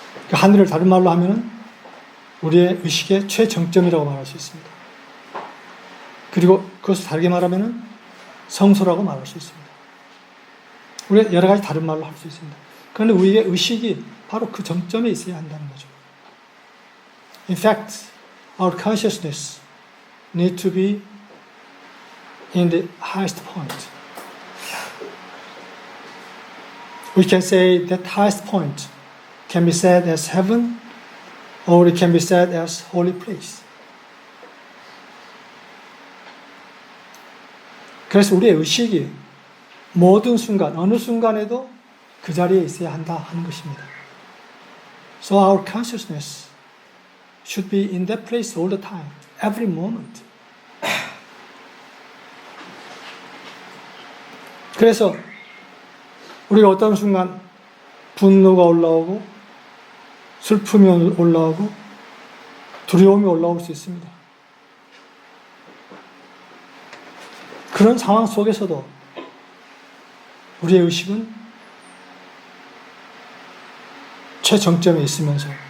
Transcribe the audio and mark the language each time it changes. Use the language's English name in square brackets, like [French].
[Korean] 그 하늘을 다른 말로 하면은 우리의 의식의 최정점이라고 말할 수 있습니다. 그리고 그것을 다르게 말하면은 성소라고 말할 수 있습니다. 우리가 여러 가지 다른 말로 할 수 있습니다. 그런데 우리의 의식이 바로 그 정점에 있어야 한다는 거죠. [English] In fact, our consciousness need to be in the highest point. We can say that highest point can be said as heaven, or it can be said as holy place. [Korean] 그래서 우리의 의식이 모든 순간, 어느 순간에도 그 자리에 있어야 한다 하는 것입니다. [English] So our consciousness should be in that place all the time, every moment. [Korean] 그래서 우리가 어떤 순간 분노가 올라오고 슬픔이 올라오고 두려움이 올라올 수 있습니다. 그런 상황 속에서도 우리의 의식은 최정점에 있으면서